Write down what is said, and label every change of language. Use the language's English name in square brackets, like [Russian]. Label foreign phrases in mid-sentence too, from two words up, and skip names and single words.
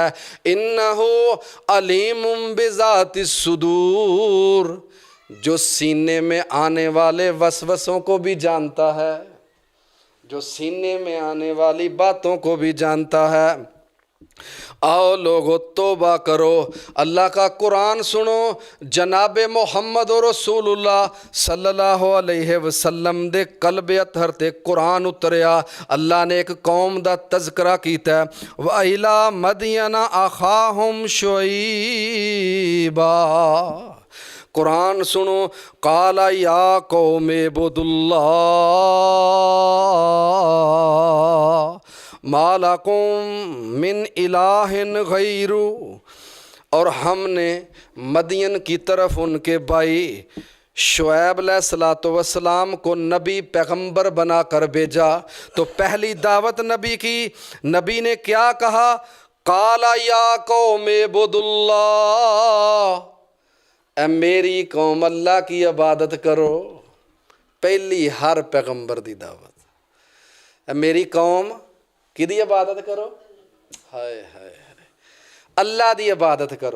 [Arabic] انہ علیم بذات الصدور، [Urdu] جو سینے میں آنے والے وسوسوں کو بھی جانتا ہے، جو سینے میں آنے والی باتوں کو بھی جانتا ہے۔ آؤ لوگو توبہ کرو، اللہ کا قرآن سنو، [Punjabi] جناب محمد رسول اللہ [Arabic] صلی اللہ علیہ وسلم [Punjabi] دے قلب اطہر تے قرآن اتریا، اللہ نے ایک قوم دا تذکرہ کیتا ہے، [Arabic] وَإِلَى مَدْيَنَ أَخَاهُمْ [Urdu] شُعَيْبًا، قرآن سنو، [Arabic] قال یا قوم اعبدوا اللہ ما لکم من الہ غیر، [Urdu] اور ہم نے مدین کی طرف ان کے بھائی شعیب علیہ السلام کو نبی پیغمبر بنا کر بھیجا، تو پہلی دعوت نبی کی، نبی نے کیا کہا؟ [Arabic] قال یا قوم اعبدوا اللہ، [Urdu] اے میری قوم اللہ کی عبادت کرو، [Punjabi] پہلی ہر پیغمبر دی دعوت، [Urdu] اے میری قوم کی دی عبادت کرو، ہائے ہائے [Punjabi] اللہ دی عبادت کرو۔